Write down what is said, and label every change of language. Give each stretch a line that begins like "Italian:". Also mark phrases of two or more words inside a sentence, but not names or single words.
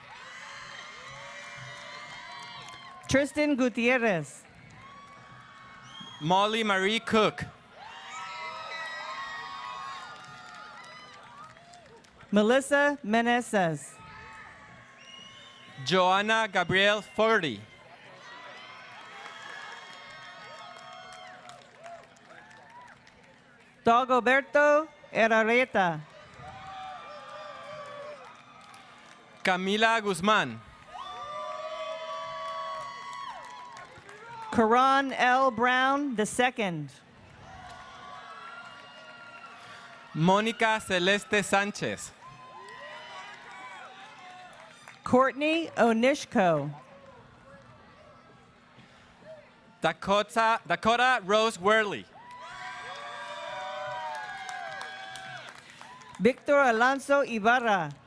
English: Tristan Gutierrez. Molly Marie Cook. Melissa Meneses. Joanna Gabrielle Forty. Dagoberto Herrareta. Camila Guzman. Karan L. Brown II. Mónica Celeste Sánchez. Courtney Onishko. Dakota Rose Worley. Victor Alonso Ibarra.